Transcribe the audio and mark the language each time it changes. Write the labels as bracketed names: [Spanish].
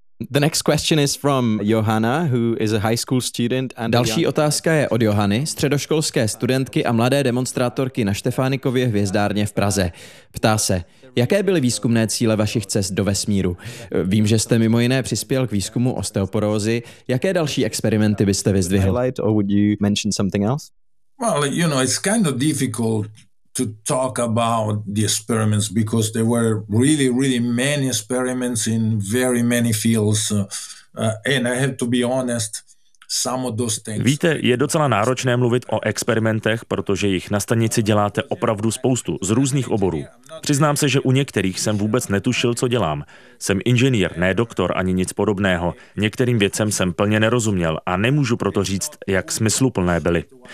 [English] The next question is from Johanna, who is a high school student. [Czech] Další otázka je od Johany, středoškolské studentky a mladé demonstrátorky na Štefánikově hvězdárně v Praze. Ptá se, jaké byly výzkumné cíle vašich cest do vesmíru? Vím, že jste mimo jiné přispěl k výzkumu osteoporózy. Jaké další experimenty byste vyzdvihl? [English] Well, you know, it's kind of difficult to talk about the experiments because there were really, really many experiments in very many fields. And I have to be honest. [Czech] Víte, je docela náročné mluvit o experimentech, protože jich na stanici děláte opravdu spoustu, z různých oborů. Přiznám se, že u některých jsem vůbec netušil, co dělám. Jsem inženýr, ne doktor ani nic podobného. Některým věcem jsem plně nerozuměl a nemůžu proto říct, jak smysluplné byly.